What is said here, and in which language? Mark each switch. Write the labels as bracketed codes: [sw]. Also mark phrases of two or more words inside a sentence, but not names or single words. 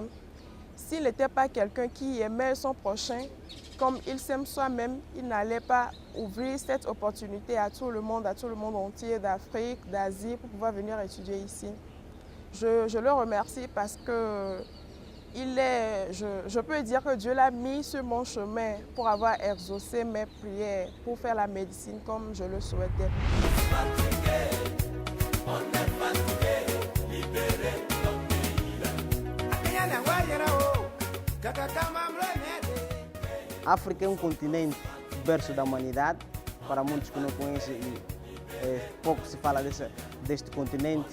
[fr] S'il n'était pas quelqu'un qui aimait son prochain, comme il s'aime soi-même, il n'allait pas ouvrir cette opportunité à tout le monde entier, d'Afrique, d'Asie, pour pouvoir venir étudier ici. Je le remercie parce que je peux dire que Dieu l'a mis sur mon chemin pour avoir exaucé mes prières, pour faire la médecine comme je le souhaitais. [pt] A África é continente berço da humanidade. Para muitos que não conhecem, pouco se fala deste continente.